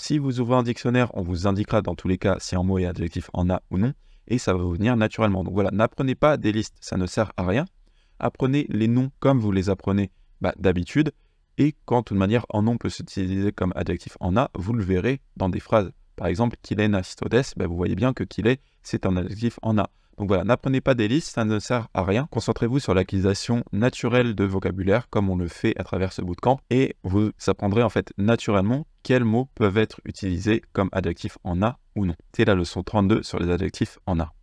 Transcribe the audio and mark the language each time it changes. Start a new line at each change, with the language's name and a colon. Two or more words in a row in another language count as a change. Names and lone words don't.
French: Si vous ouvrez un dictionnaire, on vous indiquera dans tous les cas si un mot est adjectif en a ou non, et ça va vous venir naturellement. Donc voilà, n'apprenez pas des listes, ça ne sert à rien. Apprenez les noms comme vous les apprenez d'habitude, et quand de toute manière un nom peut s'utiliser comme adjectif en a, vous le verrez dans des phrases. Par exemple,
Japanese: きれいな人です,
French: vous voyez bien que kile, c'est un adjectif en a. Donc voilà, n'apprenez pas des listes, ça ne sert à rien. Concentrez-vous sur l'acquisition naturelle de vocabulaire, comme on le fait à travers ce bootcamp, et vous apprendrez en fait naturellement quels mots peuvent être utilisés comme adjectifs en a ou non. C'est la leçon 32 sur les adjectifs en a.